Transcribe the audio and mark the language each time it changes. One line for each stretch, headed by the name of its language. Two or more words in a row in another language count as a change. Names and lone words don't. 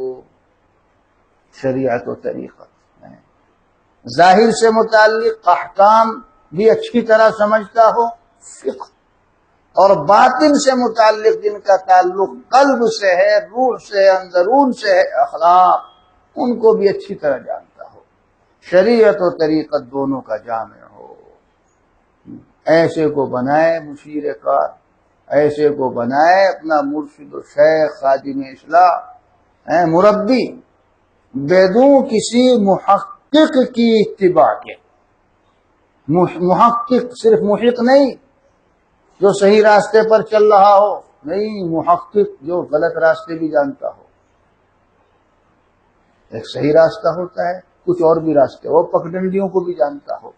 Urdu: شریعت و طریقت ظاہر سے متعلق احکام بھی اچھی طرح سمجھتا ہو، فقہ، اور باطن سے متعلق جن کا تعلق قلب سے ہے، روح سے، اندرون سے ہے، اخلاق، ان کو بھی اچھی طرح جانتا ہو. شریعت و طریقت دونوں کا جامع ہو. ایسے کو بنائے مشیر کار، ایسے کو بنائے اپنا مرشد و شیخ، خادم اصلاح، مربی، بدون کسی محقق کی اتباع کے. محقق صرف محق نہیں جو صحیح راستے پر چل رہا ہو، نہیں، محقق جو غلط راستے بھی جانتا ہو. ایک صحیح راستہ ہوتا ہے، کچھ اور بھی راستے، وہ پگڈنڈیوں کو بھی جانتا ہو.